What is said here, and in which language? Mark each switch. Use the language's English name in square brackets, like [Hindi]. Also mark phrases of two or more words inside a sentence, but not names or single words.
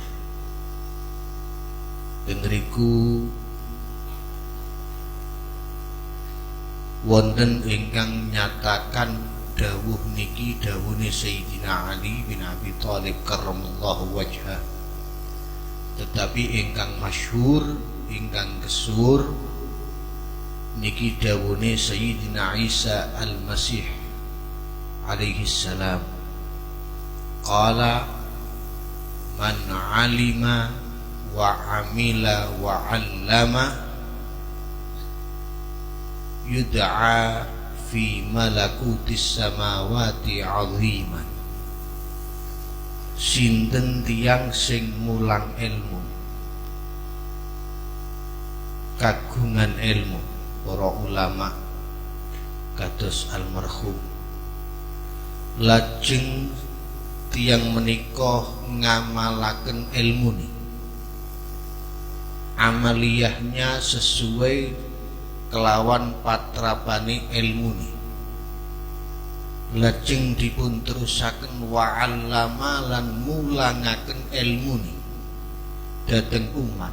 [Javanese] Denriku wonten ingkang nyatakan dawuh niki dawuhne Sayyidina Ali bin Abi Thalib [Arabic] كرم الله وجهه. [Javanese] Tetapi ingkang masyhur, ingkang kesur niki dawuhne Sayyidina Isa al-Masih [Arabic] عليه السلام. قال من علم وعمل وعلم يدعى في ملكوت السماوات عظيما. [Javanese] Sinten tiyang sing mulang ilmu, kagungan ilmu para ulama kados almarhum, lajeng tiyang menika ngamalaken ilmune, [Indonesian] amaliyahnya sesuai [Javanese] kelawan patrapane ilmune, lajeng dipun terusaken [Arabic] وعلم [Javanese] lan mulangaken ilmune dhateng umat.